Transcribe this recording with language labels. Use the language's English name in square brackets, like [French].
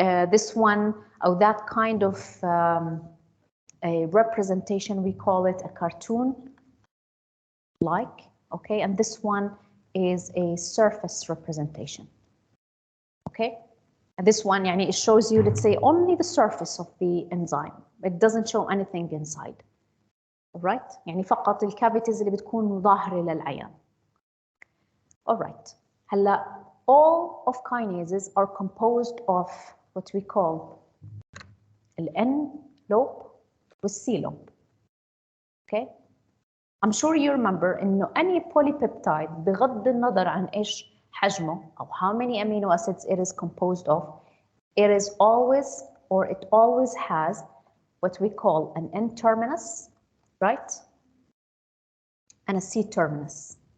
[English] This one or that kind of a representation we call it a cartoon like, okay, and this one is a surface representation. Okay, and this one يعني it shows you let's say only the surface of the enzyme. It doesn't show anything inside. Alright, [Arabic] يعني فقط الكافيتيز اللي بتكون ظاهرة للعيان. [English] Alright, [Arabic] هلا [English] all of kinases are composed of what we call the N lobe with C lobe. Okay, I'm sure you remember إنه any polypeptide [Arabic] بغض النظر عن إيش حجمه أو [English] how many amino acids it is composed of, it is always or it always has what we call an N terminus, right, and a C terminus.